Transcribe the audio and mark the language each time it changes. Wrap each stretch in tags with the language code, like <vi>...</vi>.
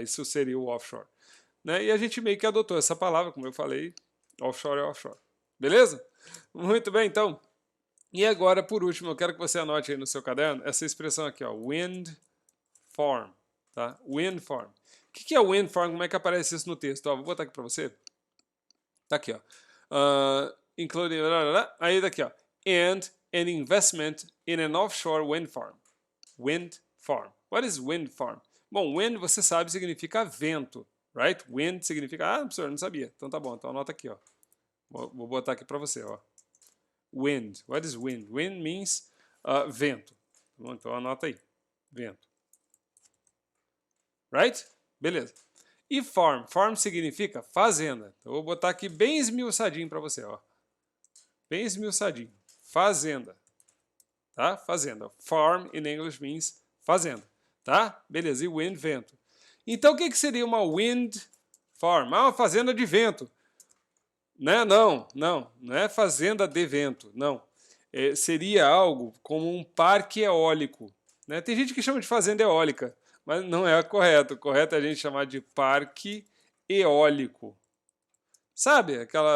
<pt>Isso seria o offshore. Né? E a gente meio que adotou essa palavra, como eu falei, offshore é offshore. Beleza? Muito bem, então. E agora, por último, eu quero que você anote aí no seu caderno essa expressão aqui, ó, wind farm. Tá? Wind farm. O que é wind farm? Como é que aparece isso no texto? Ó, vou botar aqui para você. Tá aqui, ó. Including... Aí daqui, ó.</pt> <en>And an investment in an offshore wind farm. Wind farm. What is wind farm?</en> <pt>Bom, wind, você sabe, significa vento, right? Wind significa... professor, eu não sabia. Então tá bom, então anota aqui, ó. Vou botar aqui para você, ó. Wind.</pt> <en>What is wind? Wind means</en> <pt>vento. Bom, então anota aí. Vento. Right? Beleza. E farm? Farm significa fazenda. Então eu vou botar aqui bem esmiuçadinho para você, ó. Bem esmiuçadinho. Fazenda. Tá? Fazenda.</pt> <en>Farm in English means fazenda.</en> <pt>Tá? Beleza. E wind, vento. Então o que seria uma wind farm? Uma fazenda de vento. Né? Não é fazenda de vento, não. Seria algo como um parque eólico. Né? Tem gente que chama de fazenda eólica, mas não é correto. O correto é a gente chamar de parque eólico. Sabe?</pt>